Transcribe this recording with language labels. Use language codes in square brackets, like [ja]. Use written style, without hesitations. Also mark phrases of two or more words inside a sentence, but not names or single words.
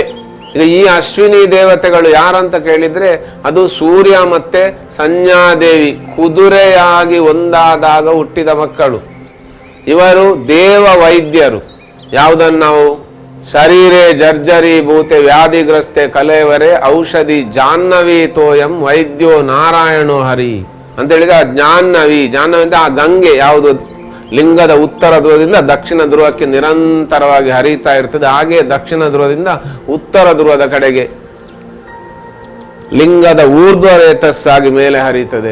[kn] ಈಗ ಈ ಅಶ್ವಿನಿ ದೇವತೆಗಳು ಯಾರಂತ ಕೇಳಿದ್ರೆ ಅದು ಸೂರ್ಯ ಮತ್ತೆ ಸಂಜ್ಞಾದೇವಿ ಕುದುರೆಯಾಗಿ ಒಂದಾದಾಗ ಹುಟ್ಟಿದ ಮಕ್ಕಳು. ಇವರು ದೇವ ವೈದ್ಯರು. ಯಾವುದನ್ನು ನಾವು [sa] ಶರೀರೇ ಜರ್ಜರಿ ಭೂತೆ ವ್ಯಾಧಿಗ್ರಸ್ತೆ ಕಲೇವರೆ ಔಷಧಿ ಜಾಹ್ನವಿ ತೋಯಂ ವೈದ್ಯೋ ನಾರಾಯಣೋ ಹರಿ [kn] ಅಂತ ಹೇಳಿದ್ರೆ ಆ ಜಾಹ್ನವಿ ಅಂತ ಆ ಗಂಗೆ ಯಾವುದು ಲಿಂಗದ ಉತ್ತರ ಧ್ರುವದಿಂದ ದಕ್ಷಿಣ ಧ್ರುವಕ್ಕೆ ನಿರಂತರವಾಗಿ ಹರಿತಾ ಇರ್ತದೆ. ಹಾಗೆ ದಕ್ಷಿಣ ಧ್ರುವದಿಂದ ಉತ್ತರ ಧ್ರುವದ ಕಡೆಗೆ ಲಿಂಗದ ಊರ್ಧ್ವ ರೇತಸ್ಸಾಗಿ ಮೇಲೆ ಹರಿಯುತ್ತದೆ.